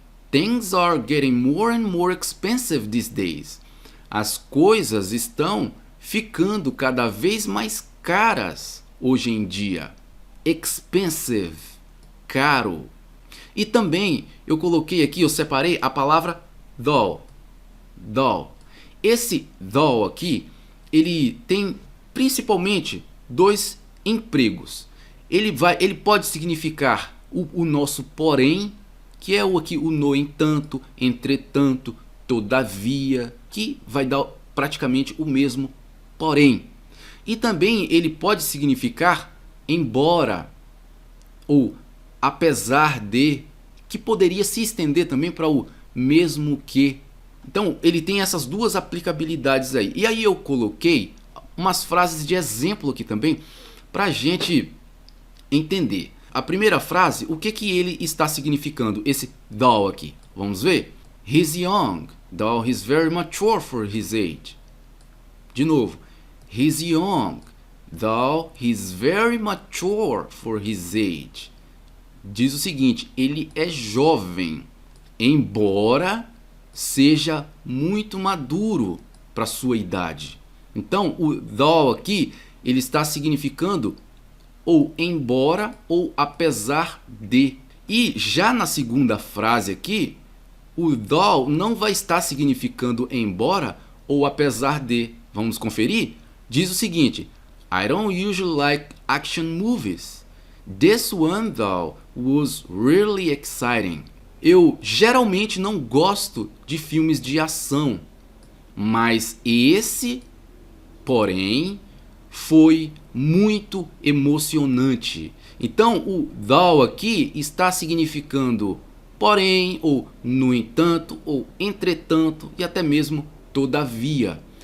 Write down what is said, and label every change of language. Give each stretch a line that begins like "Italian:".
English: Things are getting more and more expensive these days.
Portuguese: As coisas estão ficando cada vez mais caras hoje em dia. Expensive, caro. E também eu coloquei aqui, eu separei a palavra doll. Doll. Esse doll aqui, ele tem principalmente dois empregos. Ele pode significar o nosso porém, que é aqui o no entanto, entretanto, todavia, que vai dar praticamente o mesmo porém. E também ele pode significar embora ou apesar de, que poderia se estender também para o mesmo que. Então ele tem essas duas aplicabilidades aí. E aí eu coloquei umas frases de exemplo aqui também para a gente entender. A primeira frase, o que ele está significando, esse doll aqui? Vamos ver?
English: He's young, though he's very mature for his age.
Portuguese: De novo.
English: He's young, though he's very mature for his age.
Portuguese: Diz o seguinte, ele é jovem, embora seja muito maduro para sua idade. Então, o though aqui, ele está significando ou embora ou apesar de. E já na segunda frase aqui, o though não vai estar significando embora ou apesar de. Vamos conferir? Diz o seguinte:
English: I don't usually like action movies. This one though was really exciting.
Portuguese: Eu geralmente não gosto de filmes de ação, mas esse, porém, foi muito emocionante. Então o though aqui está significando porém, ou no entanto, ou entretanto e até mesmo todavia.